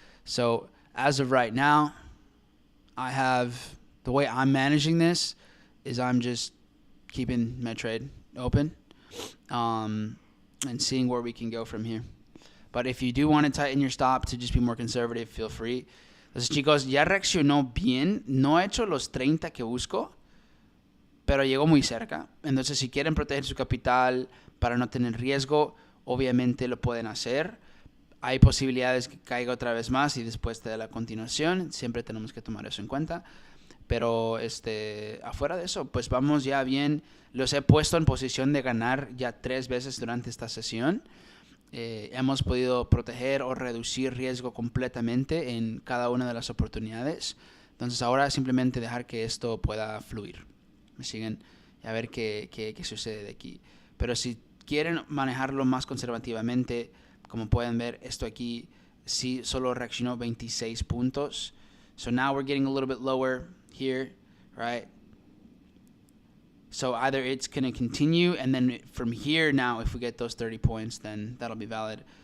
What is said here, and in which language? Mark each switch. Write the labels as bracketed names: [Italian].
[English] So as of right now, the way I'm managing this is I'm just keeping my trade open, and seeing where we can go from here. But if you do want to tighten your stop to just be more conservative, feel free. [Spanish] Entonces, chicos, ya reaccionó bien. No he hecho los 30 que busco, pero llegó muy cerca. Entonces, si quieren proteger su capital para no tener riesgo, obviamente lo pueden hacer. Hay posibilidades que caiga otra vez más y después de la continuación. Siempre tenemos que tomar eso en cuenta. Pero afuera de eso, pues vamos ya bien. Los he puesto en posición de ganar ya 3 veces durante esta sesión. Hemos podido proteger o reducir riesgo completamente en cada una de las oportunidades. Entonces ahora simplemente dejar que esto pueda fluir. ¿Me siguen? Y a ver qué sucede de aquí. Pero si quieren manejarlo más conservativamente, como pueden ver, esto aquí sí solo reaccionó 26 puntos. [English] So now we're getting a little bit lower here, right? So either it's going to continue, and then from here now, if we get those 30 points, then that'll be valid.